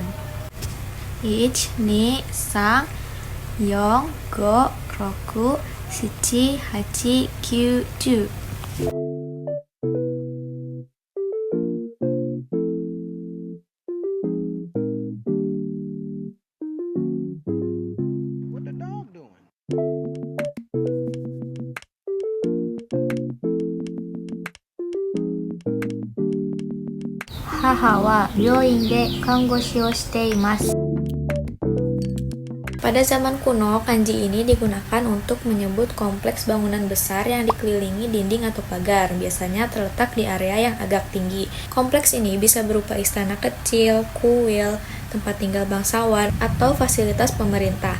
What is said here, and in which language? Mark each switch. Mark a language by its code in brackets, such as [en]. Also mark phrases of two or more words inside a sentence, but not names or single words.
[en] 1, 2, 3, 4, 5, 6, 7, 8, 9, 10. What the dog doing? [ja] 母は病院で看護師をしています. [id] Pada zaman kuno, kanji ini digunakan untuk menyebut kompleks bangunan besar yang dikelilingi dinding atau pagar, biasanya terletak di area yang agak tinggi. Kompleks ini bisa berupa istana kecil, kuil, tempat tinggal bangsawan, atau fasilitas pemerintah.